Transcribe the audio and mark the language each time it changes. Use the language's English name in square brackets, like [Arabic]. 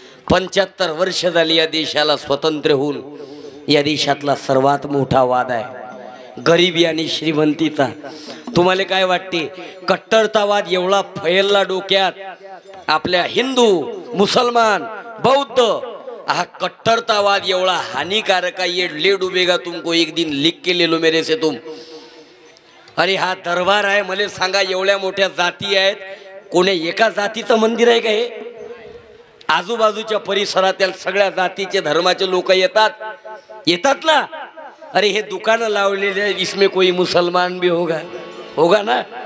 [Marathi] 75 वर्ष झाली या देशाला स्वतंत्र होऊन. या देशातला सर्वात मोठा वाद आहे गरिबी आणि श्रीमंतीचा. तुम्हाला काय वाटते, कट्टरतावाद एवढा फैलला डोक्यात, आपल्या हिंदू, मुसलमान, बौद्ध, हा कट्टरतावाद एवढा हानिकारक है. [Hindi] ये ले डूबेगा तुमको एक दिन, लिख के ले लो मेरे से तुम. [Marathi] अरे हा दरबार आहे, मला सांगा एवढ्या मोठ्या जाती आहेत, कोण्या एका जातीचं मंदिर आहे का हे? आजूबाजूच्या परिसरातील सगळ्या जातीचे धर्माचे लोक येतात ना. अरे हे दुकानं लावलेले, [Hindi] इसमें कोई मुसलमान भी होगा ना.